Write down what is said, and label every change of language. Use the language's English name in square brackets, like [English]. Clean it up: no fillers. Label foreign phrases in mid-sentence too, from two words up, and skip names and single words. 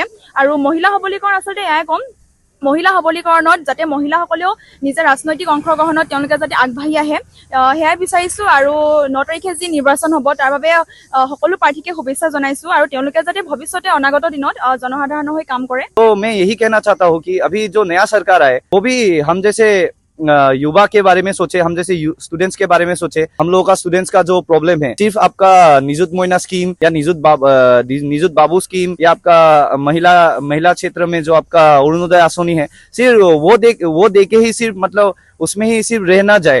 [Assamese] আৰু মহিলা সবলীকৰণ আচলতে এয়াই ক'ম, মহিলা সবলীকৰণত যাতে মহিলাসকলেও নিজে ৰাজনৈতিক অংশগ্ৰহণত তেওঁলোকে যাতে আগবাঢ়ি আহে, সেয়াই বিচাৰিছোঁ। আৰু 9 তাৰিখে যি নিৰ্বাচন হ'ব তাৰ বাবে সকলো প্ৰাৰ্থীকে শুভেচ্ছা জনাইছোঁ, আৰু তেওঁলোকে যাতে ভৱিষ্যতে অনাগত দিনত জনসাধাৰণৰ হৈ কাম কৰে। [Hindi] तो मैं यही कहना चाहता हूँ कि अभी जो नया सरकार आए वो भी हम जैसे युवा के बारे में सोचे, हम जैसे स्टूडेंट्स के बारे में सोचे। हम लोगों का स्टूडेंट्स का जो प्रॉब्लम है, सिर्फ आपका निजुत मोइना स्कीम या निजुत बाबू स्कीम या आपका महिला क्षेत्र में जो आपका अरुणोदय आसनी है, सिर्फ वो देके ही सिर्फ मतलब उसमें ही सिर्फ रह ना जाए।